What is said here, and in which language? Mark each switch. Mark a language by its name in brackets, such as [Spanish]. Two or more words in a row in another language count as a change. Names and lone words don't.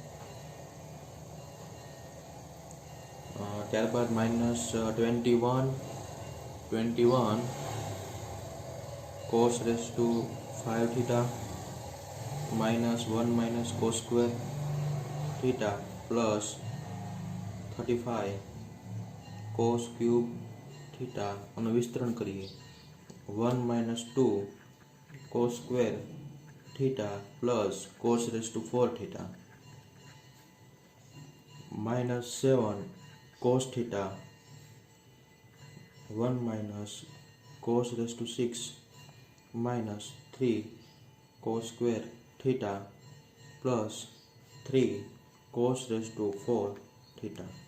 [English] ત્યારબાદ minus 21 cos raised to 5 theta minus 1 minus cos square theta plus 35 cos cube theta [Gujarati] આનું વિસ્તરણ કરીએ [English] 1 minus 2 cos square theta plus cos raised to 4 theta minus 7 cos theta 1 minus cos raised to 6 minus 3 cos square theta plus 3 cos raised to 4 theta